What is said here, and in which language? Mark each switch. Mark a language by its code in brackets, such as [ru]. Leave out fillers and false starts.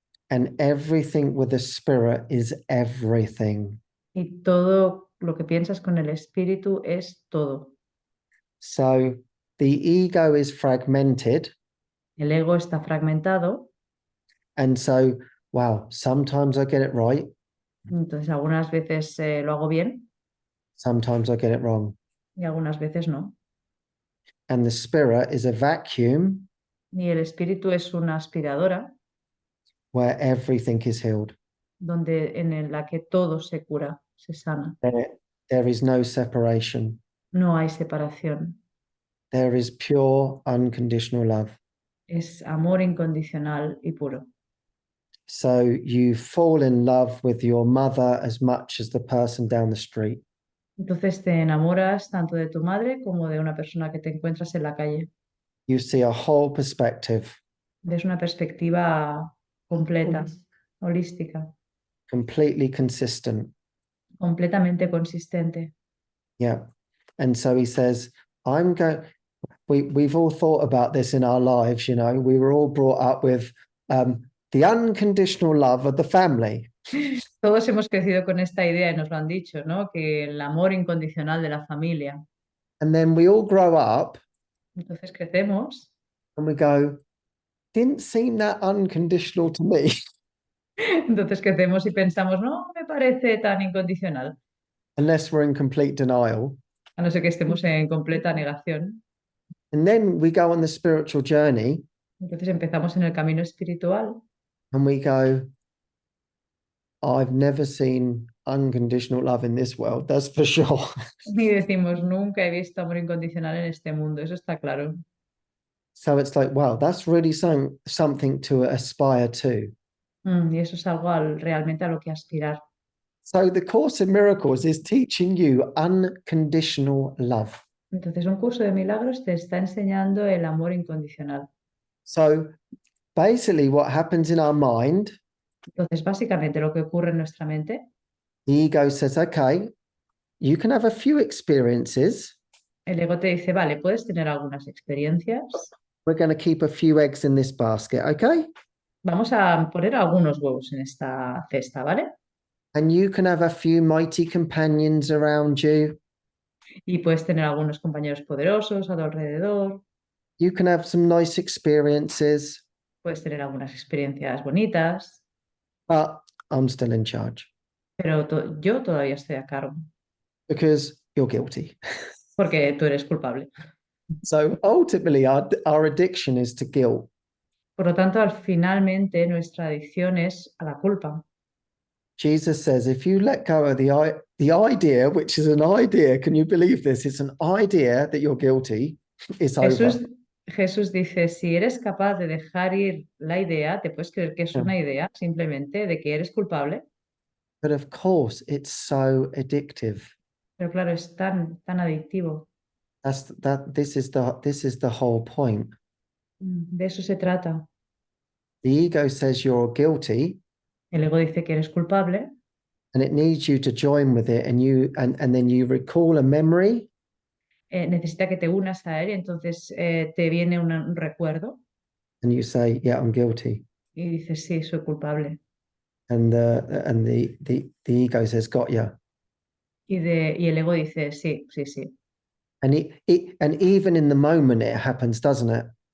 [en] And everything with the spirit is everything. [es] Y todo lo que piensas con el espíritu es todo. [en] So the ego is fragmented. [es] El ego está fragmentado. [en] And so, wow, sometimes I get it right. [es] Entonces algunas veces lo hago bien [en] Sometimes I get it wrong. [es] y algunas veces no. [en] And the spirit is a vacuum [es] Y el espíritu es una aspiradora [en] where everything is healed. [es] en la que todo se cura, se sana. [en] There is no separation. [es] No hay separación. [en] There is pure, unconditional love. [es] Es amor incondicional y puro. [en] So you fall in love with your mother as much as the person down the street. [es] Entonces te enamoras tanto de tu madre como de una persona que te encuentras en la calle. [en] You see a whole perspective, [es] Desde una perspectiva completa, holística, [en] completely consistent. [es] completamente consistente. [en] Yeah. And so he says, we've all thought about this in our lives, you know. We were all brought up with the unconditional love of the family. [es] Todos hemos crecido con esta idea y nos lo han dicho, ¿no? Que el amor incondicional de la familia. [en] And then we all grow up [es] Entonces crecemos, [en] and we go, didn't seem that unconditional to me. [es] entonces crecemos y pensamos, no me parece tan incondicional, [en] Unless we're in complete denial. [es] a no ser que estemos en completa negación. [en] And then we go on the spiritual journey [es] Entonces empezamos en el camino espiritual [en] and we go, I've never seen unconditional love in this world, that's for sure. [es] y decimos, nunca he visto amor incondicional en este mundo, eso está claro. [en] So it's like, wow, that's really something to aspire to. [es] Y eso es algo realmente a lo que aspirar. [en] So the Course in Miracles is teaching you unconditional love. [es] Entonces un curso de milagros te está enseñando el amor incondicional. [en] So basically what happens in our mind, [es] Entonces básicamente lo que ocurre en nuestra mente, [en] the ego says, okay, you can have a few experiences. [es] el ego te dice, vale, puedes tener algunas experiencias, [en] We're going to keep a few eggs in this basket, okay? [es] vamos a poner algunos huevos en esta cesta, ¿vale? [en] And you can have a few mighty companions around you. [es] Y puedes tener algunos compañeros poderosos a tu alrededor, [en] You can have some nice experiences, [es] puedes tener algunas experiencias bonitas, [en] but I'm still in charge [es] pero yo todavía estoy a cargo, [en] because you're guilty. [es] porque tú eres culpable. [en] So ultimately, our addiction is to guilt. [es] Por lo tanto, finalmente nuestra adicción es a la culpa. [en] Jesus says, if you let go of the idea, which is an idea, can you believe this? It's an idea that you're guilty. It's over. [es] Jesús dice, si eres capaz de dejar ir la idea, te puedes creer que es una idea simplemente de que eres culpable, [en] But of course, it's so addictive. [es] pero claro, es tan adictivo. [en] This is the whole point. [es] De eso se trata. [en] The ego says you're guilty, [es] El ego dice que eres culpable [en] and it needs you to join with it, and then you recall a memory, [es] necesita que te unas a él y entonces te viene un recuerdo [en] and you say, "Yeah, I'm guilty," [es] y dices, sí, soy culpable. [en] and the ego says, "Got ya." [es] Y el ego dice, sí, sí, sí. [en] And and even in the moment it happens, doesn't it?